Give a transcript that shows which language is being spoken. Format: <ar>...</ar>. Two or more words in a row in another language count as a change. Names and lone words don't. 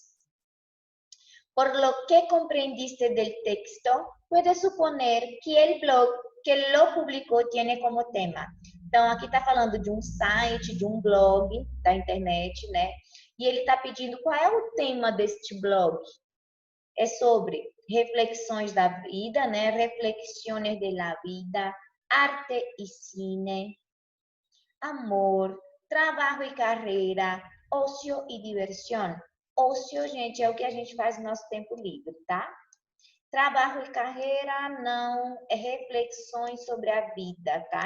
<es>Por lo que comprendiste del texto, puedes suponer que el blog que lo publicou tiene como tema.</es> <pt>Então, aqui está falando de um site, de um blog da internet, né? E ele está pedindo qual é o tema deste blog. É sobre reflexões da vida, né?</pt> <es>Reflexiones de la vida,</es> <pt>arte e cine, amor, trabalho e carreira, ócio e diversão. Ócio, gente, é o que a gente faz no nosso tempo livre, tá? Trabalho e carreira não, é reflexões sobre a vida, tá?</pt>